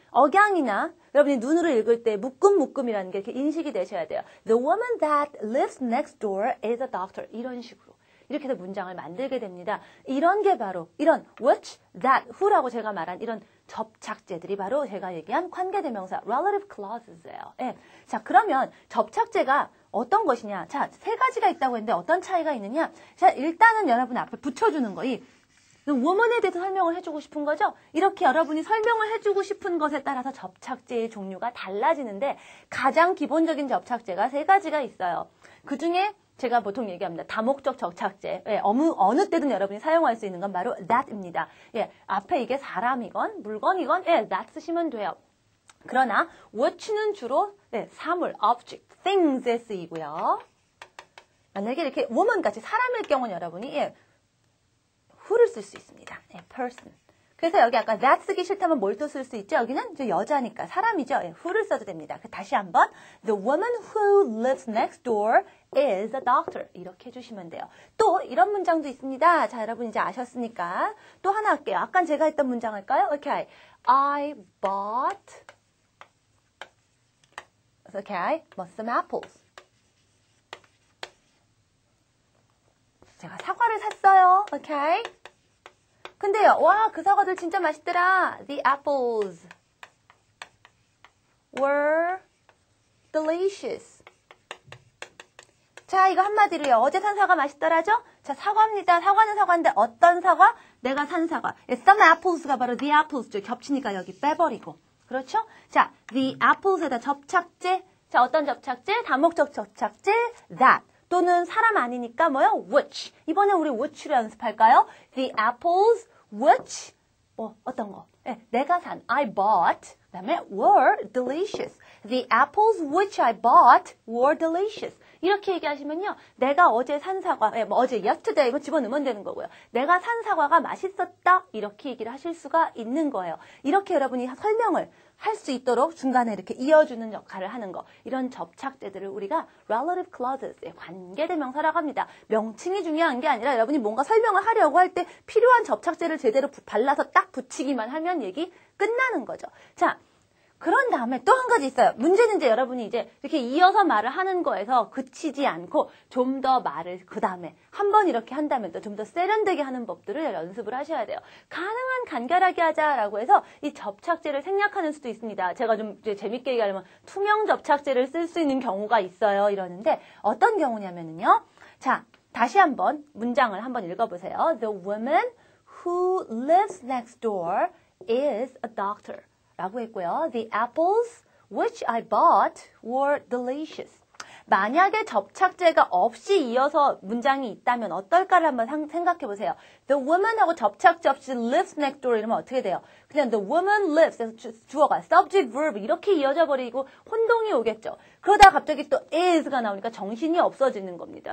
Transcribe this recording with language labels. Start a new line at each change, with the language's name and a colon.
Korean: 억양이나 여러분이 눈으로 읽을 때 묶음이라는 게 이렇게 인식이 되셔야 돼요.
English: The woman that lives next door is a doctor.
Korean: 이런 식으로. 이렇게 해서 문장을 만들게 됩니다. 이런 게 바로 이런 which, that, who라고 제가 말한 이런 접착제들이 바로 제가 얘기한 관계대명사 relative clauses예요. 자, 그러면 접착제가 어떤 것이냐? 자, 세 가지가 있다고 했는데 어떤 차이가 있느냐? 자, 일단은 여러분 앞에 붙여주는 거, 이 woman에 대해서 설명을 해주고 싶은 거죠? 이렇게 여러분이 설명을 해주고 싶은 것에 따라서 접착제의 종류가 달라지는데 가장 기본적인 접착제가 세 가지가 있어요. 그 중에 제가 보통 얘기합니다. 다목적 접착제. 어느 때든 여러분이 사용할 수 있는 건 바로 that입니다. 앞에 이게 사람이건 물건이건 that 쓰시면 돼요. 그러나 which는 주로 사물, object, things에 쓰이고요. 만약에 이렇게 woman같이 사람일 경우는 여러분이 who를 쓸 수 있습니다.
English: person.
Korean: 그래서 여기 아까 that 쓰기 싫다면 뭘 또 쓸 수 있죠? 여기는 이제 여자니까 사람이죠. who를 써도 됩니다. 다시 한번
English: the woman who lives next door is a doctor.
Korean: 이렇게 해주시면 돼요. 또 이런 문장도 있습니다. 자, 여러분 이제 아셨으니까 또 하나 할게요. 아까 제가 했던 문장 할까요?
English: Okay. I bought some apples.
Korean: 제가 사과를 샀어요. Okay. 근데요, 와, 그 사과들 진짜 맛있더라.
English: The apples were delicious.
Korean: 자, 이거 한마디로요. 어제 산 사과 맛있더라죠? 자, 사과입니다. 사과는 사과인데 어떤 사과? 내가 산 사과. Some apples가 바로 the apples죠. 겹치니까 여기 빼버리고. 그렇죠? 자, the apples에다 접착제. 자, 어떤 접착제? 다목적 접착제 that. 또는 사람 아니니까 뭐요?
English: which.
Korean: 이번에 우리 which로 연습할까요?
English: The apples which
Korean: 어떤 거? 내가 산
English: I bought
Korean: 그다음에
English: were delicious. The apples which I bought were delicious.
Korean: 이렇게 얘기하시면요. 내가 어제 산 사과, 어제 yesterday 이거 집어넣으면 되는 거고요. 내가 산 사과가 맛있었다. 이렇게 얘기를 하실 수가 있는 거예요. 이렇게 여러분이 설명을 할 수 있도록 중간에 이렇게 이어주는 역할을 하는 거. 이런 접착제들을 우리가 relative clauses, 관계대명사라고 합니다. 명칭이 중요한 게 아니라 여러분이 뭔가 설명을 하려고 할 때 필요한 접착제를 제대로 발라서 딱 붙이기만 하면 얘기 끝나는 거죠. 자, 그런 다음에 또 한 가지 있어요. 문제는 이제 여러분이 이제 이렇게 이어서 말을 하는 거에서 그치지 않고 좀 더 말을 그 다음에 한 번 이렇게 한다면 또 좀 더 세련되게 하는 법들을 연습을 하셔야 돼요. 가능한 간결하게 하자라고 해서 이 접착제를 생략하는 수도 있습니다. 제가 좀 이제 재밌게 얘기하려면 투명 접착제를 쓸 수 있는 경우가 있어요. 이러는데 어떤 경우냐면요. 자, 다시 한번 문장을 한번 읽어보세요.
English: The woman who lives next door is a doctor.
Korean: 라고 했고요.
English: The apples which I bought were delicious.
Korean: 만약에 접착제가 없이 이어서 문장이 있다면 어떨까를 한번 생각해 보세요. The woman하고 접착제 없이 lives next door 이러면 어떻게 돼요? 그냥 the woman lives 에서 주어가 subject verb 이렇게 이어져 버리고 혼동이 오겠죠. 그러다가 갑자기 또 is가 나오니까 정신이 없어지는 겁니다.